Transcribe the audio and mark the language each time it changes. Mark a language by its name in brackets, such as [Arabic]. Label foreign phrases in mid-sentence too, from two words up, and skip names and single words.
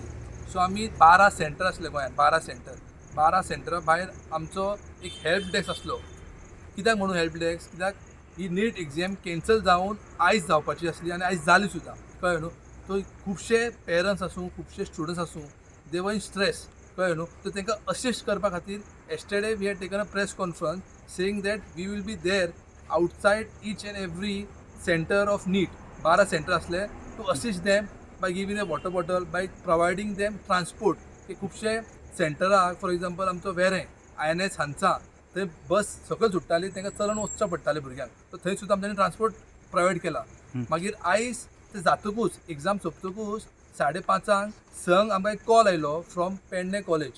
[Konkani] सो आमी 12 सेंटर आसले गोंयांत, 12 सेंटरा भायर आमचो एक [English] help desk [Konkani] आसलो. कित्याक म्हणून [English] help desk? [Konkani] कित्याक ही नीट [English] exam cancel [Konkani] जावन आयज जावपाची आसली आनी आयज जाली सुद्दां, कळ्ळें न्हू. तो खुबशे पेरंट्स आसूं, खुबशे स्टुडंट्स आसूं, [English] they were in stress, [Konkani] कळ्ळें न्हू. [English] सो [Konkani] तांकां असिस्ट करपा खातीर [English] yesterday we had taken a press conference saying that we will be there outside each and every center of NEET, [Konkani] 12 सेंटर असले, [English] to assist them by giving a water bottle, by providing them transport. [Konkani] की खुबशे सेंटराक [English] for example [Konkani] आमचो वेरें INS हांचा थंय बस सकयल सुट्टाली, तांकां चलून वचचें पडटालें भुरग्यांक. सो थंय सुद्दां आमच्यांनी [English] transport provide [Konkani] केला. मागीर आयज ते जातकूच एग्जाम सोंपतकूच 5:30 संक आमकां एक कॉल आयलो फ्रॉम पेडणे कॉलेज.